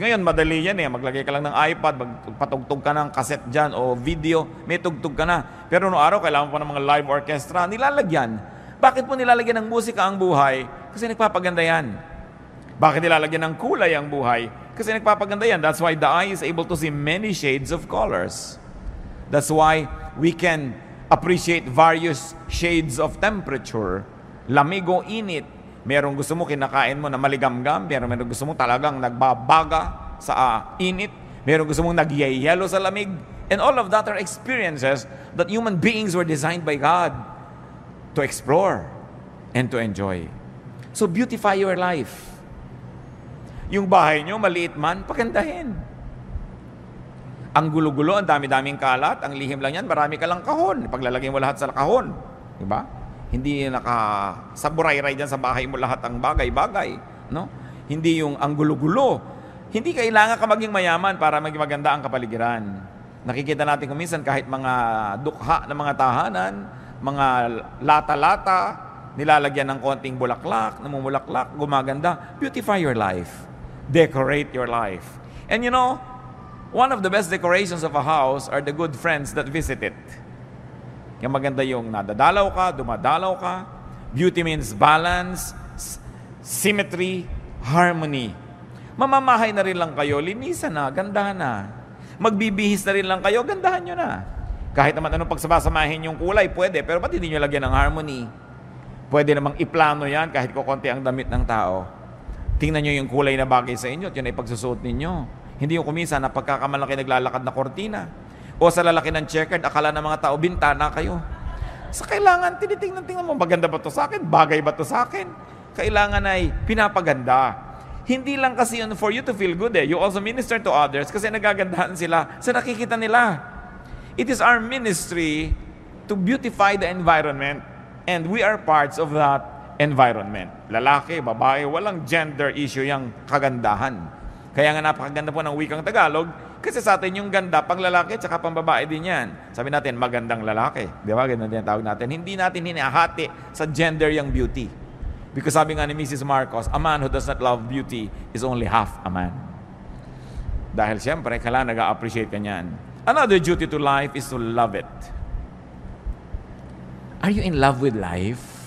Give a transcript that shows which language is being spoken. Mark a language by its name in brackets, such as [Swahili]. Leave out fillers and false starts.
[Filipino] Ngayon, madali yan maglagay ka lang ng iPad, magpatugtog ka ng cassette dyan o video, may tugtog ka na. Pero noong araw, kailangan pa ng mga live orchestra, nilalagyan. Bakit po nilalagyan ng musika ang buhay? Kasi nagpapaganda yan. Bakit nilalagyan ng kulay ang buhay? Kasi nagpapaganda yan. [English] That's why the eye is able to see many shades of colors. That's why we can appreciate various shades of temperature. [Filipino] Lamig o init. Merong gusto mo kinakain mo na maligamgam, merong gusto mo talagang nagbabaga sa init, merong gusto mong nagyayelo sa lamig, [English] and all of that are experiences that human beings were designed by God to explore and to enjoy. So beautify your life. [Filipino] Yung bahay nyo, maliit man, pagandahin. Ang gulo-gulo, ang dami-daming kalat, ang lihim lang yan, marami ka lang kahon. Paglalagay mo lahat sa kahon. Diba? Hindi nakasaburay-ray dyan sa bahay mo lahat ang bagay-bagay. No? Hindi yung ang gulo-gulo. Hindi kailangan ka maging mayaman para maging maganda ang kapaligiran. Nakikita natin kung minsan kahit mga dukha ng mga tahanan, mga lata-lata, nilalagyan ng konting bulaklak, namumulaklak, gumaganda. [English] Beautify your life. Decorate your life. And you know, one of the best decorations of a house are the good friends that visit it. [Filipino] Yung maganda yung nadadalaw ka, dumadalaw ka. [English] Beauty means balance, symmetry, harmony. [Filipino] Mamamahay na rin lang kayo, linisan na, gandahan na. Magbibihis na rin lang kayo, gandahan nyo na. Kahit naman anong pagsasamahin yung kulay, pwede. Pero ba't hindi nyo lagyan ng harmony? Pwede namang iplano yan kahit kukunti ang damit ng tao. Tingnan nyo yung kulay na bagay sa inyo at yun ay pagsusuot ninyo. Hindi yung kumisa na pagkakamalaki naglalakad na kortina. O sa lalaki ng checkered, akala ng mga tao, bintana kayo. Sa kailangan, tinitingnan mo, maganda ba to sa akin? Bagay ba to sa akin? Kailangan ay pinapaganda. Hindi lang kasi yun [English] for you to feel good You also minister to others [Filipino] kasi nagagandahan sila sa nakikita nila. [English] It is our ministry to beautify the environment and we are parts of that [Filipino] environment. Lalaki, babae, walang gender issue yung kagandahan. Kaya nga napakaganda po ng wikang Tagalog, kasi sa atin yung ganda, pang lalaki at saka pang babae din yan. Sabi natin, magandang lalaki. Di ba? Ganun din tawag natin. Hindi natin hinahati sa gender yung beauty. Because sabi nga ni Mrs. [English] Marcos, a man who does not love beauty is only half a man. [Filipino] Dahil siyempre, kailangan nag-appreciate ka niyan. [English] Another duty to life is to love it. Are you in love with life?